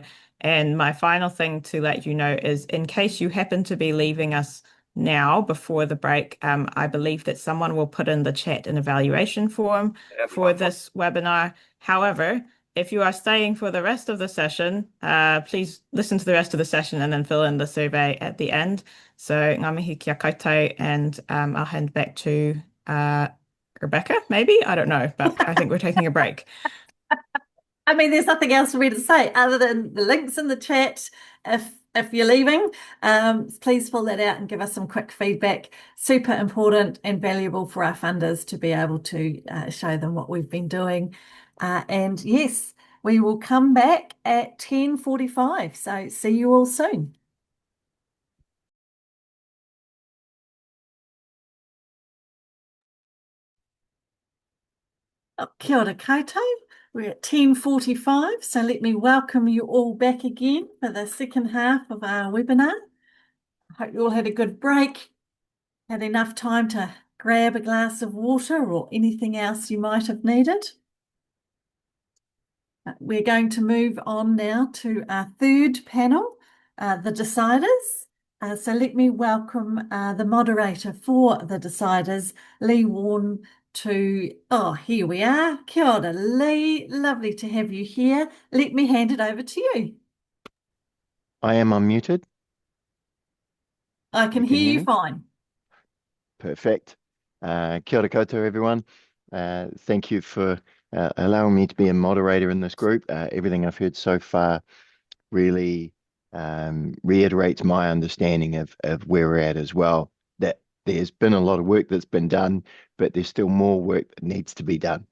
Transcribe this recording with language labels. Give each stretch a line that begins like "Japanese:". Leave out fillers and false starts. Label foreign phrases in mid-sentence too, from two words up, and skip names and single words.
English: And my final thing to let you know is, in case you happen to be leaving us now before the break, I believe that someone will put in the chat an evaluation form for this webinar. However, if you are staying for the rest of the session, please listen to the rest of the session and then fill in the survey at the end.
Māori: So ngā mihi kia koutou,
English: and I'll hand back to Rebecca, maybe? I don't know, but I think we're taking a break. I mean, there's nothing else for me to say other than the links in the chat. If you're leaving, please fill that out and give us some quick feedback. Super important and valuable for our funders to be able to show them what we've been doing. And yes, we will come back at 10:45. So see you all soon.
Māori: Kia ora koutou.
English: We're at 10:45, so let me welcome you all back again for the second half of our webinar. I hope you all had a good break, had enough time to grab a glass of water or anything else you might have needed. We're going to move on now to our third panel, the deciders. So let me welcome the moderator for the deciders, Lee Warren, here we are.
Māori: Kia ora,
English: Lee. Lovely to have you here. Let me hand it over to you. I am unmuted. I can hear you fine. Perfect.
Māori: Kia ora koutou,
English: everyone. Thank you for allowing me to be a moderator in this group. Everything I've heard so far really reiterates my understanding of where we're at as well. That there's been a lot of work that's been done, but there's still more work that needs to be done.